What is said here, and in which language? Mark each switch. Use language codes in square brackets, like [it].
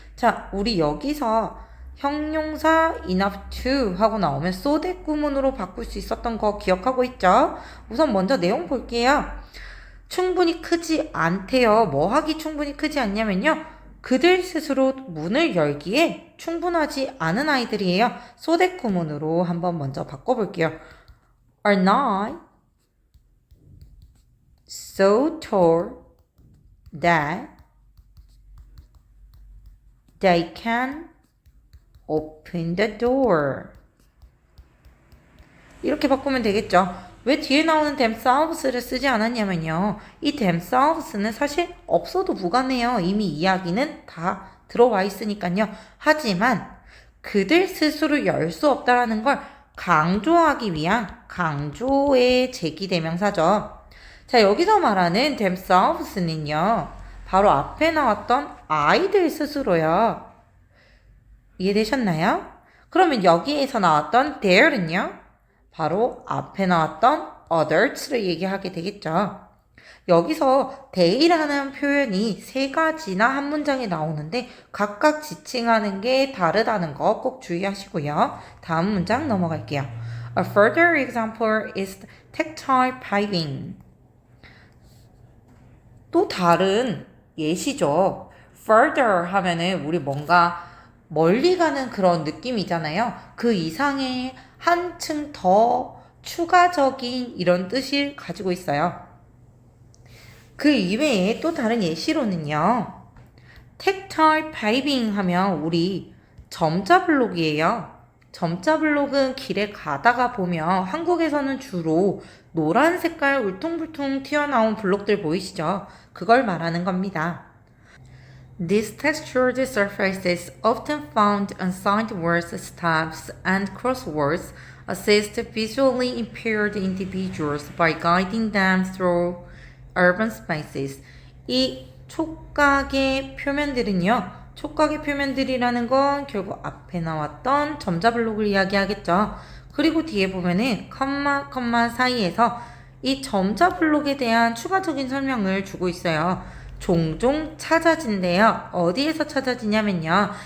[ko] 자, 우리 여기서 형용사 enough to 하고 나오면 so that 구문으로 바꿀 수 있었던 거 기억하고 있죠? 우선 먼저 내용 볼게요. 충분히 크지 않대요. 뭐 하기 충분히 크지 않냐면요. 그들 스스로 문을 열기에 충분하지 않은 아이들이에요. so that 구문으로 한번 먼저 바꿔볼게요. [en] are not so tall that they can open the door. [ko] 이렇게 바꾸면 되겠죠. 왜 뒤에 나오는 themselves를 쓰지 않았냐면요. 이 themselves는 사실 없어도 무관해요. 이미 이야기는 다 들어와 있으니까요. 하지만 그들 스스로 열 수 없다라는 걸 강조하기 위한 강조의 제기대명사죠. 자, 여기서 말하는 themselves는요. 바로 앞에 나왔던 아이들 스스로요. 이해되셨나요? 그러면 여기에서 나왔던 there는요? 바로 앞에 나왔던 others를 얘기하게 되겠죠. 여기서 they라는 표현이 세 가지나 한 문장에 나오는데 각각 지칭하는 게 다르다는 거 꼭 주의하시고요. 다음 문장 넘어갈게요. [en] A further example is tactile piping. [ko] 또 다른 예시죠. further 하면은 우리 뭔가 멀리 가는 그런 느낌이잖아요. 그 이상의 한층 더 추가적인 이런 뜻을 가지고 있어요. 그 이외에 또 다른 예시로는요. tactile piping 하면 우리 점자 블록이에요. 점자 블록은 길에 가다가 보면 한국에서는 주로 노란 색깔 울퉁불퉁 튀어나온 블록들 보이시죠? 그걸 말하는 겁니다. [en] These textured surfaces, often found on sidewalls, steps, and crosswalks, assist visually impaired individuals by guiding them through urban spaces. [ko] 이 촉각의 표면들은요. 촉각의 표면들이라는 건 결국 앞에 나왔던 점자 블록을 이야기하겠죠. 그리고 뒤에 보면은 컴마 사이에서 이 점자 블록에 대한 추가적인 설명을 주고 있어요. 종종 찾아진대요. 어디에서 찾아지냐면요.